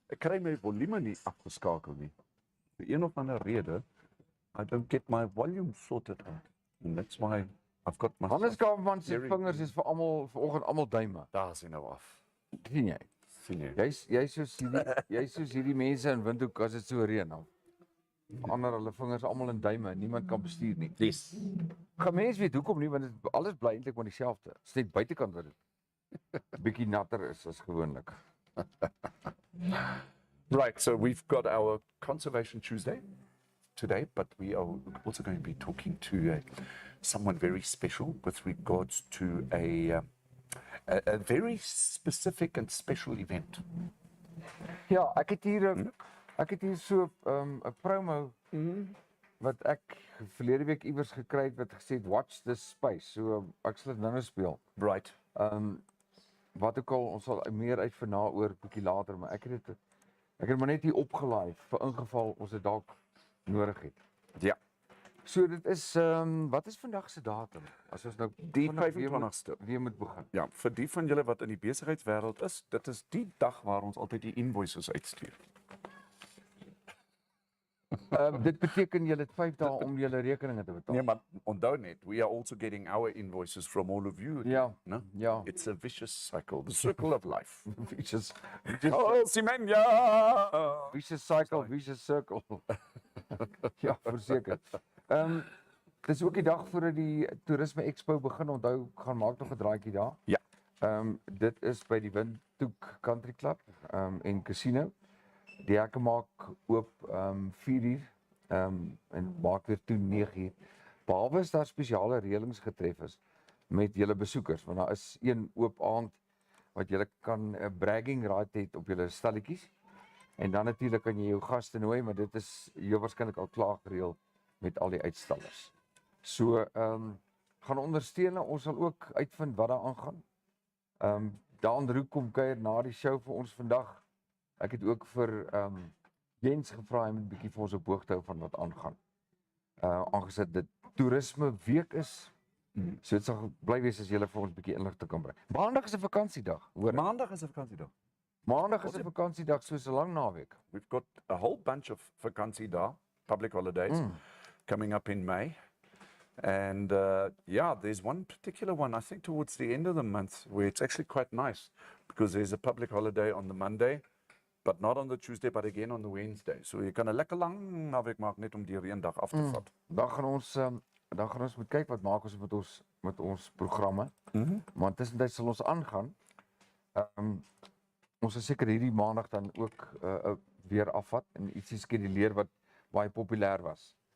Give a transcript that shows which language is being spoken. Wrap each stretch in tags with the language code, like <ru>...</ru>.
<af>Ek kry my volume nie afgeskakel nie. Vir een of ander rede,</af> <en>I don't get my volume sorted out. And that's why I've got my...</en> <af>Hannes Kaufman se vingers is vanoggend almal duime. Daar is hy nou af. Sien jy? Sien jy? Jy's soos hierdie mense in Windhoek as dit so reën nou. Verander hulle vingers almal in duime en niemand kan bestuur nie.</af> <en>Yes.</en> <af>Gaan mense weet hoekom nie, want alles bly eintlik maar dieselfde. Dit is net buitekant wat dit bietjie natter is as gewoonlik.</af> <en>Right, so we've got our Conservation Tuesday today, but we are also going to be talking to someone very special with regards to a very specific and special event.</en> <af>Ja, ek het hier so 'n promo wat ek verlede week iewers gekry het wat gesê het</af> <en>watch this space.</en> <af>So ek sal dit nou speel.</af> <en>Right.</en> <af>Wat ook al, ons sal meer uit na oor bietjie later, maar ek het maar net hier opgelaai vir ingeval ons dit dalk nodig het. Ja. So dit is wat is vandag se datum? As ons nou Die 25ste weer moet begin. Ja, vir die van julle wat in die besigheidswêreld is, dit is die dag waar ons altyd die invoices uitstuur. Dit beteken julle het 5 dae om julle rekeninge te betaal. Nee, maar onthou net,</af> <en>we are also getting our invoices from all of you.</en> <af>Ja.</af> <en>No?</en> <af>Ja.</af> <en>It's a vicious cycle, the circle of life. Vicious Simenya! vicious cycle, vicious circle.</en> <af>Ja, verseker. Dis ook die dag voordat die Toerisme Expo begin. Onthou, gaan maak nog 'n draaitjie daar. Ja. Dit is by die Windhoek Country Club en Casino. Die hekke maak oop 4:00 en maak weer toe 9:00. Behalwe as daar spesiale reëlings getref is met julle besoekers, want daar is een oop aand wat julle kan 'n bragging right het op julle stalletjies. En dan natuurlik kan jy jou gaste nooi, maar dit is heel waarskynlik al klaar gereël met al die uitstallers. So gaan ondersteun, ons sal ook uitvind wat daar aangaan. Daan Roek kom kuier na die show vir ons vandag. Ek het ook vir Jens gevra om 'n bietjie vir ons op hoogte hou van wat aangaan. Aangesit dit toerisme week is, so dit sal bly wees as julle vir ons 'n bietjie inligting kan bring. Maandag is 'n vakansiedag, hoor. Maandag is 'n vakansiedag. Maandag is 'n vakansiedag, soos 'n lang naweek.</af> <en>We've got a whole bunch of vakansiedae, public holidays, coming up in May. And yeah, there's one particular one, I think towards the end of the month, where it's actually quite nice, because there's a public holiday on the Monday, but not on the Tuesday, but again on the Wednesday.</en> <af>So jy kan 'n lekker lang naweek maak net om die eendag af te vat. Dan gaan ons moet kyk wat maak ons met ons programme. Want tussentyd sal ons aangaan. Ons sal seker hierdie maandag dan ook weer afvat en ietsie skeduleer wat baie populêr was.</af>